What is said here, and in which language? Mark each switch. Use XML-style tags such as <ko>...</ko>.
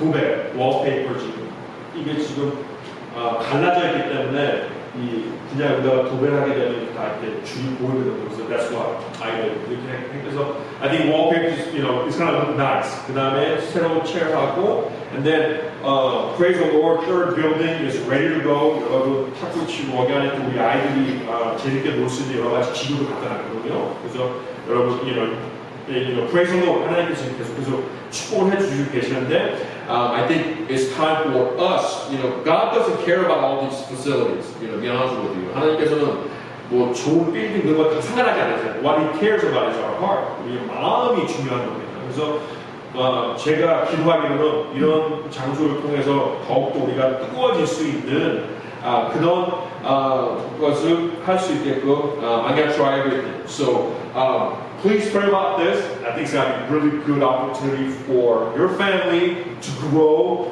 <ko>도배, wallpaper 지금 이게 지금 갈라져 있기 때문에 그냥 여기다가 도배를 하게 되면 다 이렇게 줄이 보이거든요. 그래서</ko> <en>that's what I did.</en> <ko>이렇게 해서</ko> <en>I think wallpaper is, it's kind of nice.</en> <ko>그 다음에 새로운 체어하고</ko> <en>and then praise the Lord, third building is ready to go.</en> <ko>여러분 탁구 치고 여기 안에 또 우리 아이들이 재밌게 놀 수 있는 여러 가지 기구를 갖다 놨거든요. 그래서 여러분</ko> <en>praise the Lord</en> <ko>하나님께서 계속해서 축복을 해주시고 계시는데</ko> <en>I think it's time for us. God doesn't care about all these facilities. To be honest with you.</en> <ko>하나님께서는 뭐 좋은 빌딩 그런 거 다 상관하지 않으세요.</ko> <en>What He cares about is our heart.</en> <ko>우리 마음이 중요한 겁니다. 그래서 제가 기도하기로는 이런 장소를 통해서 더욱더 우리가 뜨거워질 수 있는 그런 것을 할 수 있게끔</ko> <en>I'm going to try everything. So please pray about this. I think it's going to be a really good opportunity for your family to grow.</en>